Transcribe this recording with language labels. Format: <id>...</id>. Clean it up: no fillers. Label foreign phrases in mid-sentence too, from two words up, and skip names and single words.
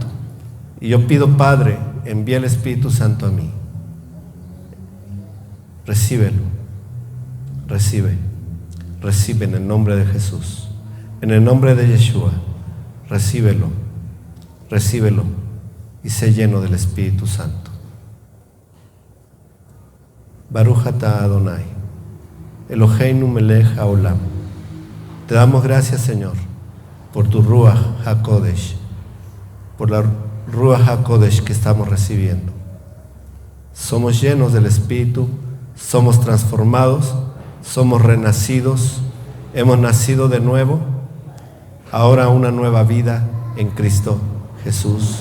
<es>Y yo pido, Padre, envía el Espíritu Santo a mí. Recíbelo, recibe en el nombre de Jesús, en el nombre de Yeshua. Recíbelo y sé lleno del Espíritu Santo.</es> <he>ברוך אתה אדוני, אלוהינו מלך העולם.</he> <es>Te damos gracias, Señor, por tu</es> <he>רוח הקודש,</he> <es>por la</es> <he>רוח הקודש</he> <es>que estamos recibiendo. Somos llenos del Espíritu, somos transformados, somos renacidos, hemos nacido de nuevo, ahora una nueva vida en Cristo Jesús.</es>